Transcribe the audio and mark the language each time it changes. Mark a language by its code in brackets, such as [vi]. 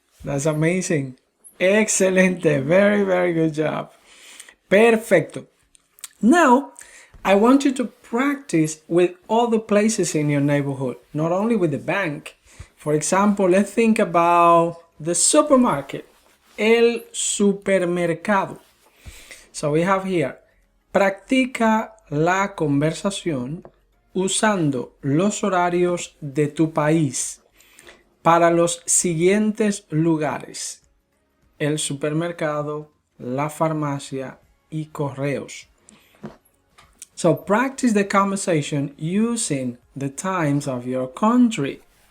[en] That's amazing. Excelente. Very, very good job. Perfecto. Now, I want you to practice with all the places in your neighborhood, not only with the bank. For example, let's think about the supermarket. [es] El supermercado. [en] So we have here, [es] practica la conversación usando los horarios de tu país para los siguientes lugares: el supermercado, la farmacia y correos. [en] So practice the conversation using the times of your country.